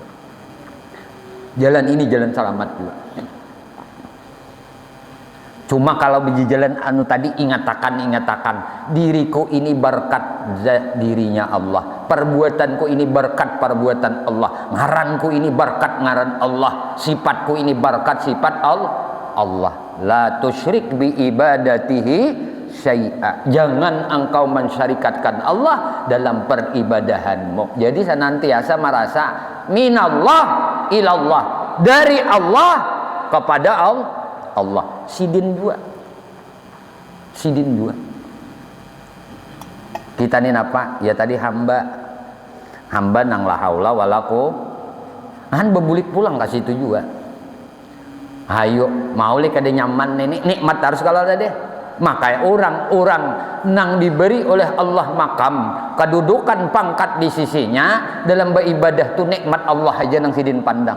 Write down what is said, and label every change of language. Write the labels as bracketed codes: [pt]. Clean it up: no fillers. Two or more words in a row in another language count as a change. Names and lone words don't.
[bjn] Jalan ini jalan selamat juga. Cuma kalau biji jalan anu tadi ingatakan diriku ini berkat dirinya Allah, perbuatanku ini berkat perbuatan Allah, ngaranku ini berkat ngaran Allah, sifatku ini berkat sifat Allah. [ar] لا تشرك بعبادته شيئا. [bjn] Jangan engkau mensyarikatkan Allah dalam peribadahanmu. Jadi senantiasa merasa [ar] من الله إلى الله, [bjn] dari Allah kepada Allah. Sidin dua. Kita ini apa? Ya tadi hamba nang [ar] لا حول ولا قوة. [bjn] Bebulik pulang ke situ juga. Hayo mau le kada nyaman ini nikmat harus kalau ada deh. Maka orang-orang nang diberi oleh Allah makam, kedudukan pangkat di sisinya dalam beribadah tu nikmat Allah aja nang sidin pandang.